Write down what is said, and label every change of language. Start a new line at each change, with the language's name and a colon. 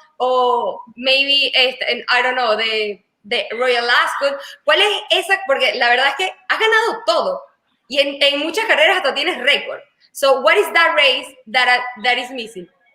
English: O maybe, I don't know, de Royal Ascot.
Spanish: ¿Cuál es esa? Porque la verdad es que has ganado todo y en muchas carreras hasta tienes récord.
English: So what is that race that is missing?